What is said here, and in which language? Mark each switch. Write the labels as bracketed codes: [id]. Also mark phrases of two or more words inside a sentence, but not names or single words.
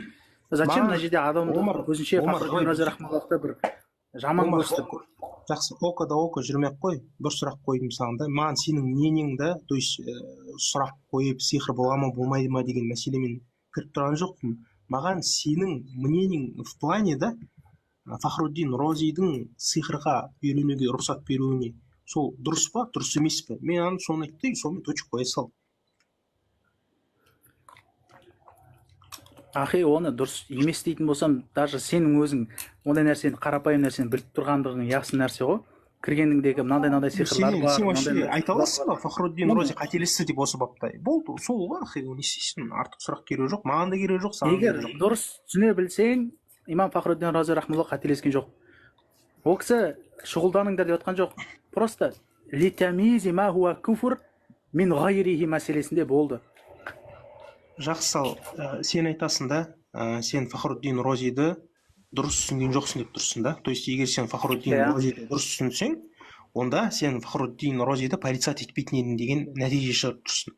[kk] Зачем мына жерде адамды өзінше Фахруддин Рази рахмуллахты бір жаман көрсетіп? Жақсы, око жүрмек қой. Бір сұрақ қойдым саған да. Маған сенің мнениеңді, [ru] то есть [kk] сұрақ қойып, сихр бола ма, болмайды ма деген мәселемен кіріп тұрған жоқпын. Маған сенің мнениең [ru] в плане [kk] да Фахруддин Разидің сихрға үйренуге рұқсат беруіне сол дұрыс па, дұрыс емес пе? Мен аны соны айтты, сонымен точка қоя сал. Ахи, оны дұрыс емес дейтін болсам, даже сенің өзің ондай нәрсені, қарапайым нәрсені біліп тұрғандығың яқсы нәрсе ғой. Кіргеніңдегі мынандай сиқырлар бар. Сен вообще айта аласың ба, Фахруддин Рази қателесті деп осы бапта? Болды, сол ғой, ахи, не істейсің? Артық сұрақ керегі жоқ, маған да керегі жоқ, саған да керегі жоқ. Егер дұрыс түсіне білсең, имам Фахруддин Рази рахмуллах қателескен жоқ. Ол кісі шұғылданыңдар деп отқан жоқ. Просто [ar] لتمييز ما هو كفر من غيره [kk] мәселесінде болды. Жақсы, сен айтасың да, сен Фахруддин Разиді дұрыс түсінген жоқсың деп тұрсың да. [ru] То есть, [kk] егер сен Фахруддин Разиді дұрыс түсінсең, онда сен Фахруддин Разиді порицать етпейтін едің деген нәтиже шығарып тұрсың.